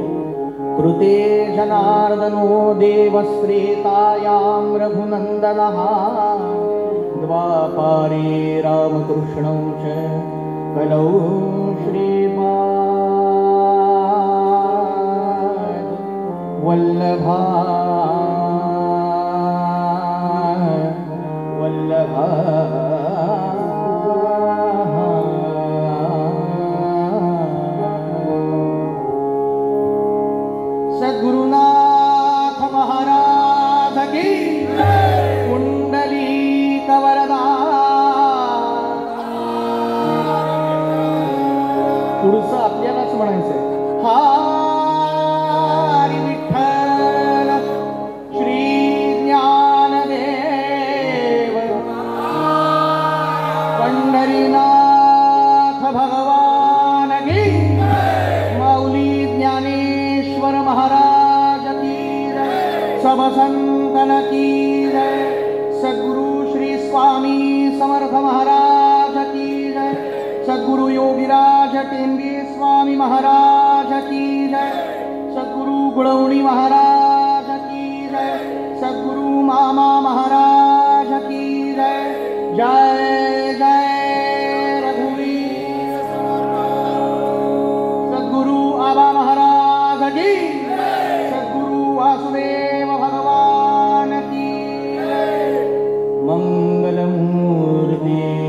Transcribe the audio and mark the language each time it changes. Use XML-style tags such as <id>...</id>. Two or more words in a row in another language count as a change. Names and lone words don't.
<sa>कृते जनार्दनो देवस्त्रेतायां रघुनन्दनः द्वापारे रामकृष्णौ च कलौ श्रीपाद वल्लभा वल्लभा।</sa> <hi>सद्गुरुनाथ महाराज की कुंडलीक वरदा।</hi> <mr>पुढचं आपल्यालाच म्हणायचंय।</mr> <hi>हरी विठ्ठल श्री ज्ञानदेव पंढरीनाथ भगवान की। माऊली ज्ञानेश्वर महाराज की जय। सब संतन की जय। सद्गुरु श्री स्वामी समर्थ महाराज की जय। सद्गुरु योगीराज टेंबे स्वामी महाराज की जय। सद्गुरु गुळवणी महाराज की जय। सद्गुरु मामा महाराज की जय। जय जय रघुवीर सद्गुरु आबा महाराज की। सद्गुरु वासुदेव भगवान की मंगलमूर्ति।</hi>